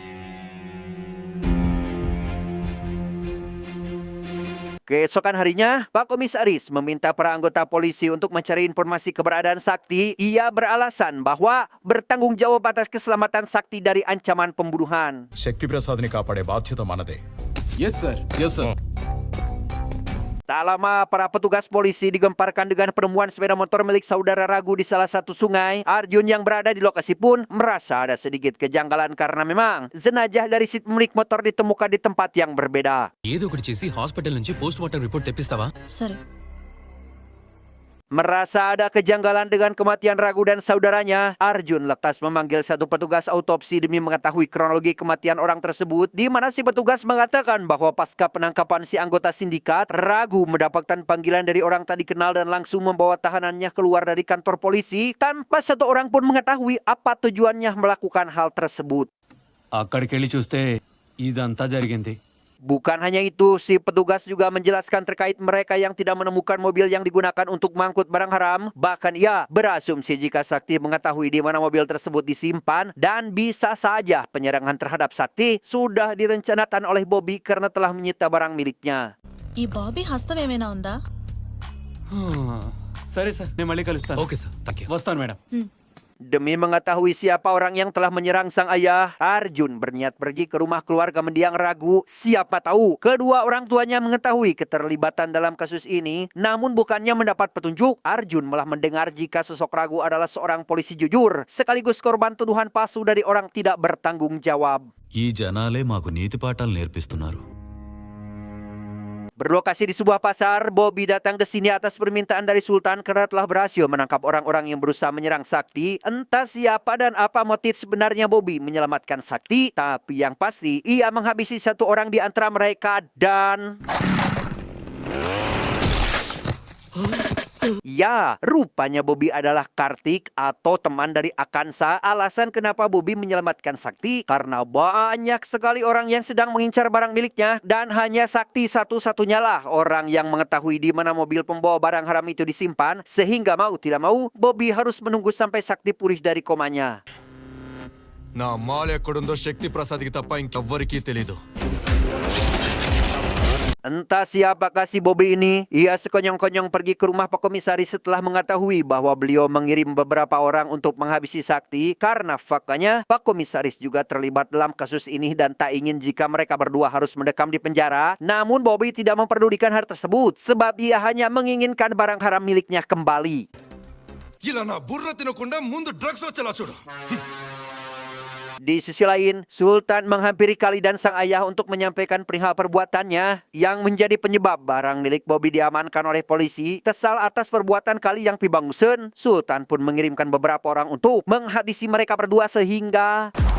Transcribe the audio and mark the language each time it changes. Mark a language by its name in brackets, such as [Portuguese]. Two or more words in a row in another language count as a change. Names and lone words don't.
[Indonesian] Keesokan harinya, Pak Komisaris meminta para anggota polisi untuk mencari informasi keberadaan Sakti. Ia beralasan bahwa bertanggung jawab atas keselamatan Sakti dari ancaman pembunuhan. [Telugu] శక్తి ప్రసాద్ని కాపాడే బాధ్యత మనదే. [English] Yes sir. Yes sir. [Indonesian] Tak lama, para petugas polisi digemparkan dengan penemuan sepeda motor milik saudara Ragu di salah satu sungai. Arjun yang berada di lokasi pun merasa ada sedikit kejanggalan karena memang jenazah dari si pemilik motor ditemukan di tempat yang berbeda. [Telugu] ఏదో ఒకటి చేసి హాస్పిటల్ నుంచి [English] post mortem report [Telugu] తెప్పిస్తావా? సరే. [Indonesian] Merasa ada kejanggalan dengan kematian Ragu dan saudaranya, Arjun lekas memanggil satu petugas autopsi demi mengetahui kronologi kematian orang tersebut, di mana si petugas mengatakan bahwa pasca penangkapan si anggota sindikat, Ragu mendapatkan panggilan dari orang tak dikenal dan langsung membawa tahanannya keluar dari kantor polisi tanpa satu orang pun mengetahui apa tujuannya melakukan hal tersebut. [Telugu] అక్కడికి వెళ్ళి చూస్తే ఇదంతా జరిగింది. [Indonesian] Bukan hanya itu, si petugas juga menjelaskan terkait mereka yang tidak menemukan mobil yang digunakan untuk mengangkut barang haram. Bahkan ia berasumsi jika Sakti mengetahui di mana mobil tersebut disimpan dan bisa saja penyerangan terhadap Sakti sudah direncanakan oleh Bobby karena telah menyita barang miliknya. [Telugu] ఈ బాబీ హస్తం ఏమైనా ఉందా? సరే సార్, నేను మళ్ళీ కలుస్తాను. [English] Okay sir, thank you. [Telugu] వస్తాను మేడం. [Indonesian] Demi mengetahui siapa orang yang telah menyerang sang ayah, Arjun berniat pergi ke rumah keluarga mendiang Ragu. Siapa tahu kedua orang tuanya mengetahui keterlibatan dalam kasus ini. Namun bukannya mendapat petunjuk, Arjun malah mendengar jika sosok Ragu adalah seorang polisi jujur, sekaligus korban tuduhan palsu dari orang tidak bertanggung jawab. [Telugu] ఈ జనాలే మాకు నీతి పాఠాలు నేర్పిస్తున్నారు. [Indonesian] Berlokasi di sebuah pasar, Bobby datang ke sini atas permintaan dari Sultan karena telah berhasil menangkap orang-orang yang berusaha menyerang Sakti. Entah siapa dan apa motif sebenarnya Bobby menyelamatkan Sakti, tapi yang pasti ia menghabisi satu orang di antara mereka dan... Ya, rupanya Bobby adalah Kartik atau teman dari Akansa. Alasan kenapa Bobby menyelamatkan Sakti karena banyak sekali orang yang sedang mengincar barang miliknya dan hanya Sakti satu-satunya lah orang yang mengetahui di mana mobil pembawa barang haram itu disimpan, sehingga mau tidak mau Bobby harus menunggu sampai Sakti pulih dari komanya. [Telugu] నా మాల్ ఎక్కడుందో శక్తి ప్రసాద్కి తప్ప ఇంకెవ్వరికీ తెలీదు. [Indonesian] Entah siapakah si Bobby ini, ia sekonyong-konyong pergi ke rumah Pak Komisaris setelah mengetahui bahwa beliau mengirim beberapa orang untuk menghabisi Sakti karena faktanya Pak Komisaris juga terlibat dalam kasus ini dan tak ingin jika mereka berdua harus mendekam di penjara. Namun Bobby tidak memperdulikan hal tersebut sebab ia hanya menginginkan barang haram miliknya kembali. [Telugu] ఇలా నా బుర్ర తినకుండా ముందు డ్రగ్స్ వచ్చేలా చూడు. [Indonesian] Di sisi lain, Sultan menghampiri Kali dan sang ayah untuk menyampaikan perihal perbuatannya yang menjadi penyebab barang milik Bobby diamankan oleh polisi. Kesal atas perbuatan Kali yang pibangusen, Sultan pun mengirimkan beberapa orang untuk menghabisi mereka berdua sehingga...